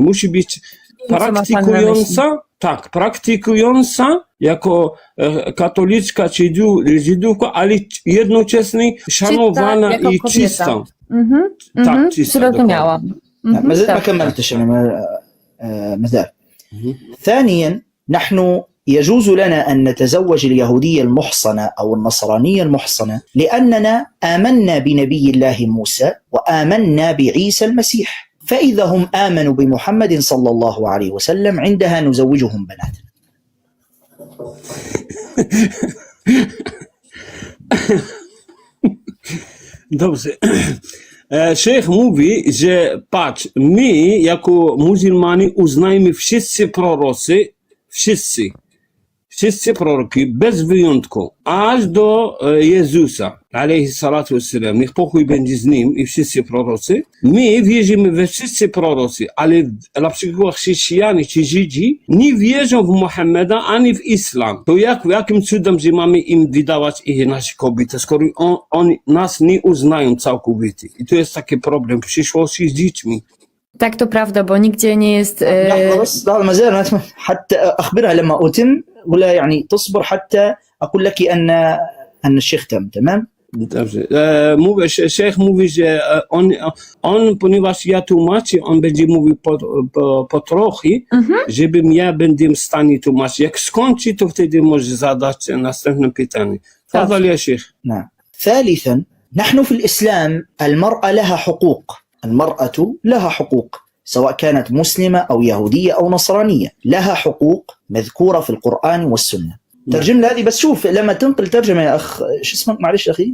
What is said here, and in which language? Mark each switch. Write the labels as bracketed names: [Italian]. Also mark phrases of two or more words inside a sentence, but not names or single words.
[Polish] Musi być praktykująca, tak, praktykująca jako katoliczka czy Żydówka, ale jednocześnie szanowana jako i kobieta. czysta. Tak, czysta. zrozumiałam. [Arabic] ما زلت ما كملتش أنا مازال. ثانيا نحن يجوز لنا أن نتزوج اليهودية المحصنة أو النصرانية المحصنة لأننا آمنا بنبي الله موسى وآمنا بعيسى المسيح، فإذا هم آمنوا بمحمد صلى الله عليه وسلم عندها نزوجهم بناتنا. [Polish] Dobrze. Szejch mówi, że patrz, my jako muzułmanie uznajemy wszyscy prorocy, wszyscy proroki, bez wyjątku, aż do Jezusa, [Arabic] عليه الصلاة والسلام, [Polish] niech pokój będzie z nim i wszyscy prorocy. My wierzymy we wszyscy prorocy, ale na przykład chrześcijanie czy Żydzi nie wierzą w Muhammeda ani w islam. To jakim cudem, że mamy im wydawać ich nasze kobiety, skoro oni nas nie uznają całkowicie. I to jest taki problem w przyszłości z dziećmi. Tak, to prawda, bo nigdzie nie jest... [Arabic] لحظة بس لحظة ما زال حتى أخبرها لما أتم ولا يعني تصبر حتى أقول لك أن الشيخ تم تمام. [Polish] Dobrze. Szejch mówi, że on, ponieważ ja tłumaczę, on będzie mówił po trochę, żebym ja będę w stanie tłumaczyć. Jak skończy, to wtedy może zadać następne pytanie. [Arabic] تفضل يا شيخ. نعم. ثالثا نحن في الإسلام المرأة لها حقوق. المرأة لها حقوق سواء كانت مسلمة أو يهودية أو نصرانية، لها حقوق مذكورة في القرآن والسنة. ترجم هذه بس شوف لما تنقل ترجمة يا أخ شو اسمك معلش أخي؟